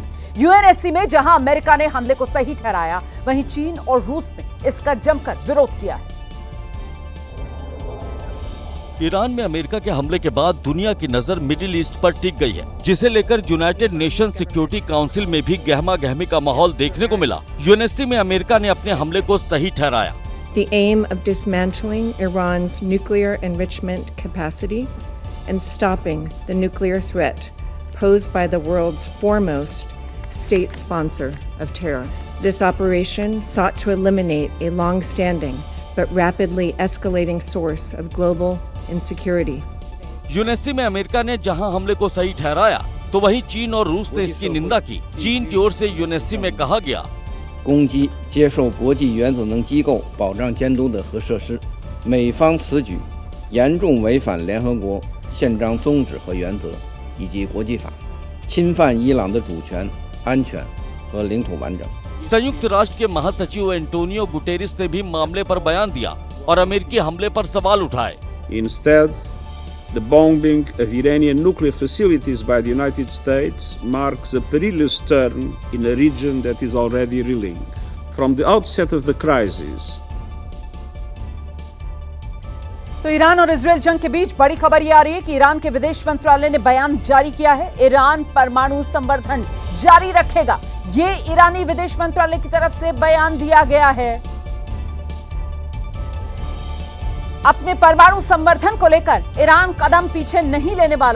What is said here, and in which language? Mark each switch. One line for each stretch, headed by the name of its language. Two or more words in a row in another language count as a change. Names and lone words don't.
Hindi: यूएनएससी में जहां अमेरिका ने हमले को सही ठहराया, वहीं चीन और रूस ने इसका जमकर विरोध किया है। ईरान में अमेरिका के हमले के बाद दुनिया की नजर मिडिल ईस्ट पर टिक गई है, जिसे लेकर यूनाइटेड नेशन सिक्योरिटी काउंसिल में भी गहमा गहमी का माहौल देखने को मिला। यूएनएससी में अमेरिका ने अपने हमले को सही ठहराया।
English: The aim of dismantling Iran's nuclear enrichment capacity and stopping the nuclear threat posed by the world's foremost state sponsor of terror. This operation sought to eliminate a long-standing but rapidly escalating source of global insecurity.
Hindi: यूएनएससी में अमेरिका ने जहां हमले को सही ठहराया, तो वहीं चीन और रूस ने इसकी निंदा की। चीन की ओर से यूएनएससी में कहा गया,
Chinese: 攻击接受国际原子能机构保障监督的核设施，美方此举严重违反联合国宪章宗旨和原则以及国际法，侵犯伊朗的主权、安全和领土完整。
Hindi: संयुक्त राष्ट्र के महासचिव एंटोनियो गुटेरेस ने भी मामले पर बयान दिया और अमेरिकी हमले पर सवाल उठाए।
English: Instead, the bombing of Iranian nuclear facilities by the United States marks a perilous turn in a region that is already reeling. From the outset of the crisis,
Hindi: तो ईरान और इजरायल जंग के बीच बड़ी खबर ये आ रही है कि ईरान के विदेश मंत्रालय ने बयान जारी किया है। ईरान परमाणु संवर्धन जारी रखेगा, ये ईरानी विदेश मंत्रालय की तरफ से बयान दिया गया है। अपने परमाणु संवर्धन को लेकर ईरान कदम पीछे नहीं लेने वाला।